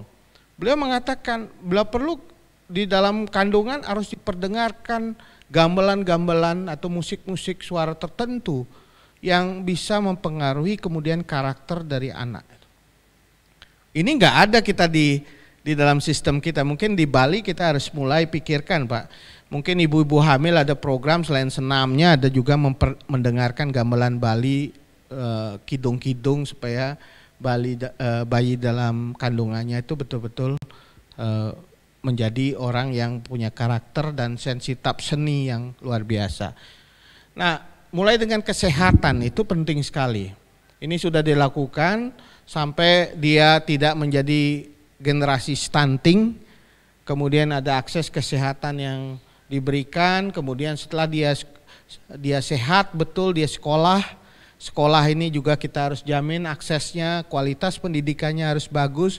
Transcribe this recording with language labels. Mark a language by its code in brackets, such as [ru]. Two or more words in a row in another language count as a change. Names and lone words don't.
[id] Beliau mengatakan beliau perlu di dalam kandungan harus diperdengarkan gamelan-gamelan atau musik-musik suara tertentu yang bisa mempengaruhi kemudian karakter dari anak. Ini enggak ada kita di dalam sistem kita. Mungkin di Bali kita harus mulai pikirkan, Pak. Mungkin ibu-ibu hamil ada program selain senamnya ada juga mendengarkan gamelan Bali, kidung-kidung supaya bayi dalam kandungannya itu betul-betul menjadi orang yang punya karakter dan sensitif seni yang luar biasa. Nah, mulai dengan kesehatan itu penting sekali. Ini sudah dilakukan sampai dia tidak menjadi generasi stunting, kemudian ada akses kesehatan yang diberikan, kemudian setelah dia sehat betul, dia sekolah ini juga kita harus jamin aksesnya, kualitas pendidikannya harus bagus.